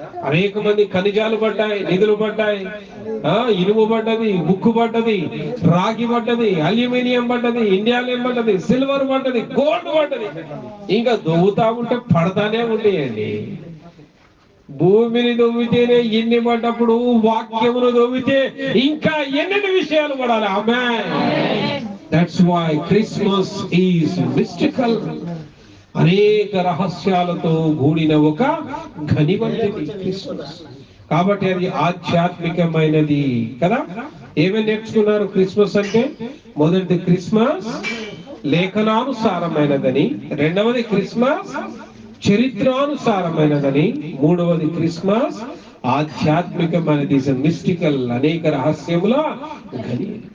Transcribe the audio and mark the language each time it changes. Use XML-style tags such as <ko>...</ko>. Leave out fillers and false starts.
<te>అనేక మంది ఖనిజాలు పడ్డాయి, నిధులు పడ్డాయి, ఇనుము పడ్డది, ఉక్కు పడ్డది, రాగి పడ్డది, అల్యూమినియం పడ్డది, ఇండియాలో పడ్డది, సిల్వర్ పడ్డది, గోల్డ్ పడ్డది. ఇంకా దొవ్వుతా ఉంటే పడతానే ఉండేయండి. భూమిని దొవ్వితేనే ఎన్ని పడ్డప్పుడు వాక్యమును దొవ్వితే ఇంకా ఎన్ని విషయాలు పడాలి. ఆమేన్.</te> <en>That's why Christmas is mystical.</en> <te>అనేక రహస్యాలతో కూడిన ఒక ఘని వంటిది క్రిస్మస్. కాబట్టి అది ఆధ్యాత్మికమైనది కదా. ఏమేమి నేర్చుకున్నారు క్రిస్మస్ అంటే? మొదటిది క్రిస్మస్ లేఖనానుసారమైనదని, రెండవది క్రిస్మస్ చరిత్రానుసారమైనదని, మూడవది క్రిస్మస్ ఆధ్యాత్మికమైనది, మిస్టికల్, అనేక రహస్యముల గని.</te>